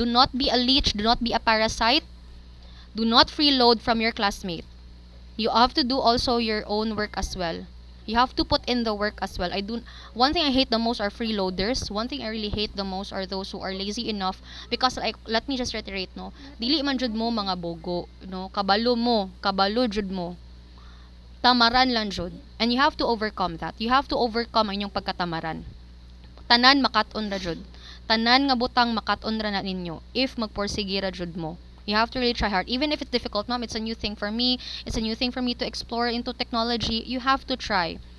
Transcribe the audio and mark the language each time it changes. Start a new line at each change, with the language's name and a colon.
English: Do not be a leech, do not be a parasite. Do not freeload from your classmate. You have to do also your own work as well. You have to put in the work as well. One thing I hate the most are freeloaders. One thing I really hate the most are those who are lazy enough because like let me just reiterate no.
Cebuano: Dili man jud mo mga bogo, no. Kabalo jud mo. Tamaran lang jud.
English: And you have to overcome that. You have to overcome
Cebuano: ang inyong pagkatamaran. Tanan makat-on ra jud. Tanan nga butang makat-on ra na ninyo if magporsige ra jud mo.
English: You have to really try hard. Even if it's difficult, ma'am, it's a new thing for me. It's a new thing for me to explore into technology. You have to try.